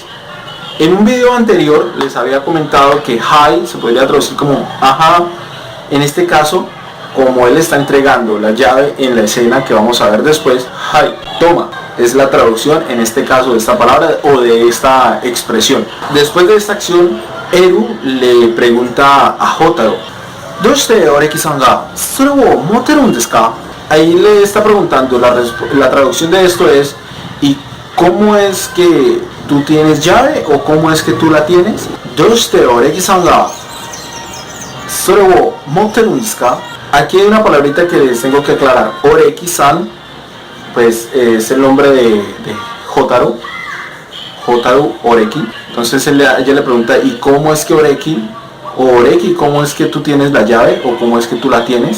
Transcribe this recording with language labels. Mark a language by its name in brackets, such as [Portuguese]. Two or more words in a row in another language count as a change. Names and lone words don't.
[Spanish] En un video anterior les había comentado que hai se podría traducir como ajá. En este caso, como él está entregando la llave en la escena que vamos a ver después, hai, toma, es la traducción en este caso de esta palabra o de esta expresión. Después de esta acción, Eru le pregunta a Hotaru, [Japanese] ¿どうして折木さんがそれを持ってるですか? [Spanish] Ahí le está preguntando, la traducción de esto es, ¿y cómo es que tú tienes llave o cómo es que tú la tienes? [Japanese] ¿どうして折木さんがそれを持ってるですか? [Spanish] Aquí hay una palabrita que les tengo que aclarar. Oreki-san pues es el nombre de Hotaru Oreki. Entonces ella le pregunta, ¿y cómo es que Oreki, o Oreki, cómo es que tú tienes la llave o cómo es que tú la tienes?